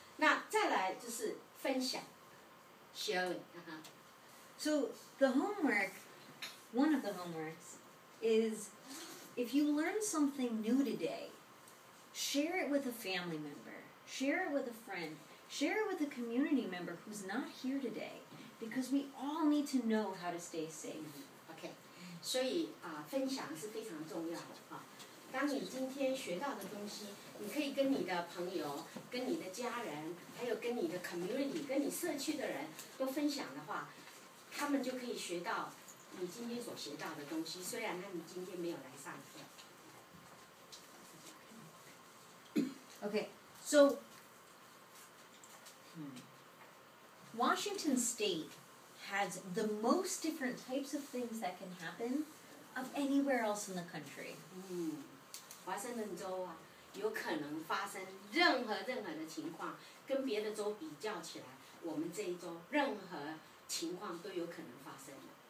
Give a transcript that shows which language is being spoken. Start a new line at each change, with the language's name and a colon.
Chinese: 那再来就是分享 ，sharing。
English: So the homework, one of the homeworks, is if you learn something new today, share it with a family member, share it with a friend, share it with a community member who's not here today, because we all need to know how to stay safe.
Chinese: OK， 所以分享是非常重要的啊。当你今天学到的东西，你可以跟你的朋友、跟你的家人，还有跟你的 community、跟你社区的人都分享的话，他们就可以学到你今天所学到的东西，虽然他们今天没有来上课。
English: Okay, so Washington State has the most different types of things that can happen of anywhere else in the country.
Chinese: 华盛顿州啊，有可能发生任何的情况，跟别的州比较起来，我们这一州任何情况都有可能发生的。